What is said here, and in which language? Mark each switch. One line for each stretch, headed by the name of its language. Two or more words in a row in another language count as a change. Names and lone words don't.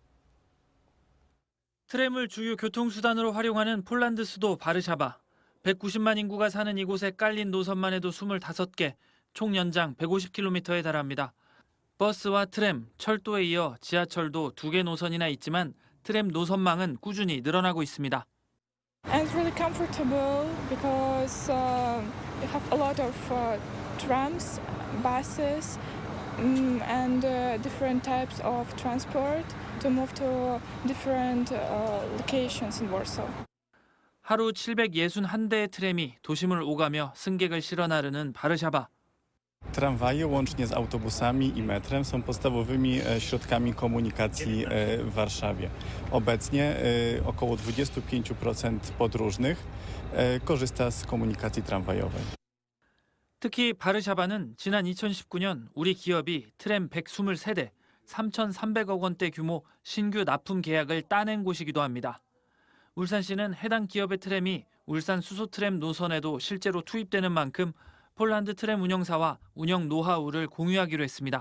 Korean: 트램을 주요 교통수단으로 활용하는 폴란드 수도 바르샤바. 190만 인구가 사는 이곳에 깔린 노선만 해도 25개, 총 연장 150km에 달합니다. 버스와 트램, 철도에 이어 지하철도 2개 노선이나 있지만 트램 노선망은 꾸준히 늘어나고 있습니다.
English: And it's really comfortable because you have a lot of trams, buses, and different types of transport to move to different locations in Warsaw.
Korean: 하루 761대의 트램이 do심을 오가며 승객을 실어 나르는 바르샤바.
Polish: Tramwaje łącznie z autobusami i metrem są podstawowymi środkami komunikacji w Warszawie. Obecnie około 25% podróżnych korzysta z komunikacji tramwajowej.
Korean: 특히 바르샤바는 지난 2019년 우리 기업이 트램 123대, 3,300억 원대 규모 신규 납품 계약을 따낸 곳이기도 합니다. 울산시는 해당 기업의 트램이 울산 수소 트램 노선에도 실제로 투입되는 만큼 폴란드 트램 운영사와 운영 노하우를 공유하기로 했습니다.